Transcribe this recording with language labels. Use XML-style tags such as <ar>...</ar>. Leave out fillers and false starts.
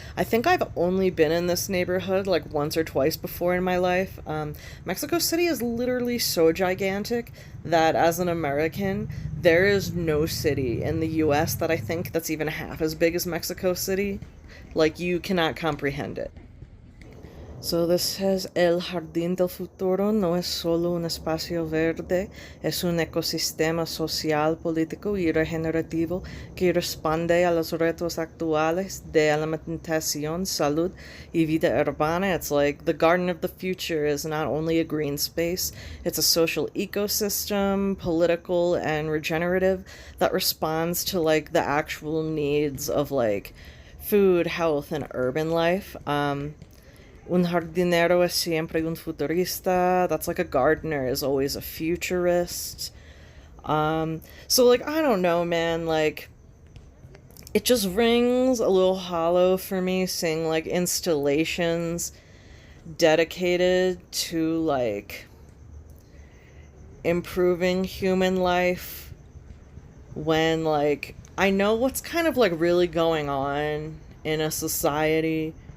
<en>I think I've only been in this neighborhood like once or twice before in my life. Mexico City is literally so gigantic that as an American, there is no city in the US that I think that's even half as big as Mexico City. Like, you cannot comprehend it. So this says,</en> <es>El Jardín del Futuro no es solo un espacio verde, es un ecosistema social, político y regenerativo que responde a los retos actuales de alimentación, salud y vida urbana.</es> <en>It's like the Garden of the Future is not only a green space, it's a social ecosystem, political and regenerative, that responds to like the actual needs of like food, health, and urban life.</en> <es>Un jardinero es siempre un futurista.</es> <en>That's like a gardener is always a futurist. So like, I don't know, man, like it just rings a little hollow for me seeing like installations dedicated to like improving human life, when like I know what's kind of like really going on in a society.</en>